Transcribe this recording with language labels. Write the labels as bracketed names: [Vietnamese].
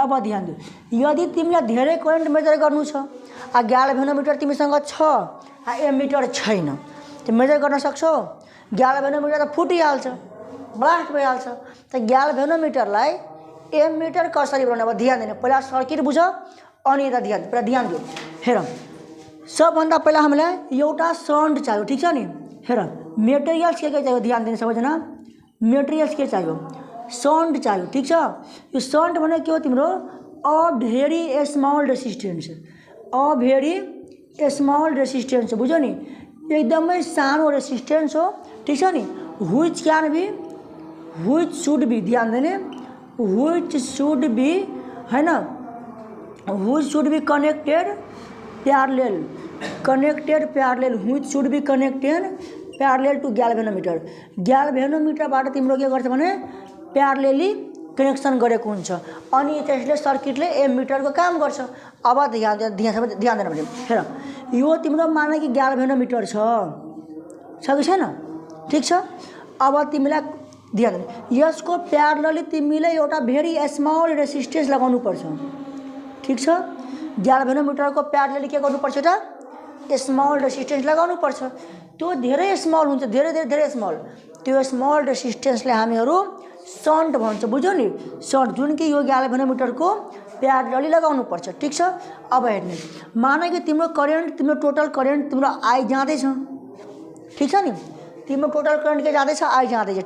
[Nepali] अब ध्यान दियो, यदि तिमीलाई धेरै करेन्ट मेजर गर्नु छ, ग्याल्भेनोमिटर तिमीसँग छ, एमिटर छैन, त्यो मेजर गर्न सक्छौ, ग्याल्भेनोमिटर त फुटिहाल्छ, ब्लास्ट भइहाल्छ। त ग्याल्भेनोमिटरलाई एमिटर कसरी बनाउने, अब ध्यान दिने, पहिला सर्किट बुझ अनि यता पहिला ध्यान दियो। हेर, सबभन्दा पहिला हामीलाई एउटा सन्ट चाहियो। ठिक छ नि। हेर, मेटेरियल्स के चाहियो, ध्यान दिने सबैजना, मेटेरियल्स के चाहियो, सन्ट चाहियो। ठिक छ। यो सन्ट भनेको के हो तिम्रो, [English] a very small resistance, [Nepali] a very small resistance हो, बुझ्यो नि, एकदमै सानो रेसिस्टेन्स हो। ठिक छ नि। [English] which can be, which should be, [Nepali] ध्यान दिने, [English] which should be [Nepali] हैन, [English] Which should be connected parallel, which should be connected parallel to galvanometer. [Nepali] ग्याल्भेनोमिटरबाट तिम्रो के गर्छ भने प्यारलेली कनेक्सन गरेको हुन्छ, अनि त्यसले सर्किटले एमिटरको काम गर्छ। अब ध्यान देन भने, हेर, यो तिम्रो माने कि ग्याल्भेनोमिटर छ कि छैन। ठिक छ। अब तिमीलाई ध्यान दिनु, यसको प्यारलली तिमीले एउटा भेरी स्मल रेसिस्टेन्स लगाउनु पर्छ। ठिक छ। ग्याल्भेनोमिटरको प्यारलली के गर्नुपर्छ, एउटा स्मल रेसिस्टेन्स लगाउनु पर्छ। त्यो धेरै स्मल हुन्छ, धेरै स्मल, त्यो स्मल रेसिस्टेन्सले हामीहरू सन्ट भन्छ, बुझ्यो नि, सन्ट, जुन कि यो ग्याल्भेनोमिटरको प्यारलली लगाउनु पर्छ। ठिक छ। अब हेर्ने, माने कि तिम्रो करेन्ट, तिम्रो टोटल करेन्ट तिम्रो आई जाँदैछ। ठिक छ नि। तिम्रो टोटल करेन्ट के जाँदैछ, आई जाँदैछ।